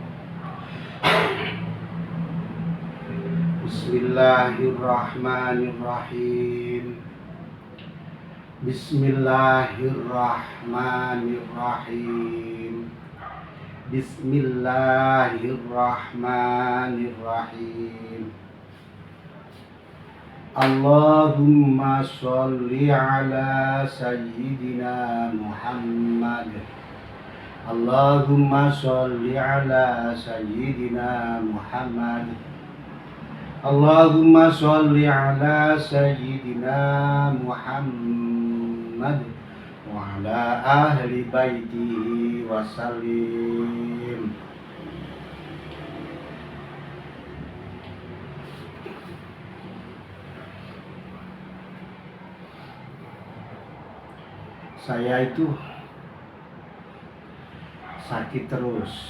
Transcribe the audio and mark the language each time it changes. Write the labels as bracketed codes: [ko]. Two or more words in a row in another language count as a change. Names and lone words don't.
[ar] بسم الله الرحمن الرحيم. بسم الله الرحمن الرحيم. بسم الله الرحمن الرحيم. اللهم صل على سيدنا محمد. اللهم صل على سيدنا محمد. اللهم صل على سيدنا محمد وعلى آل بيته وسلم. [id] Saya itu sakit terus.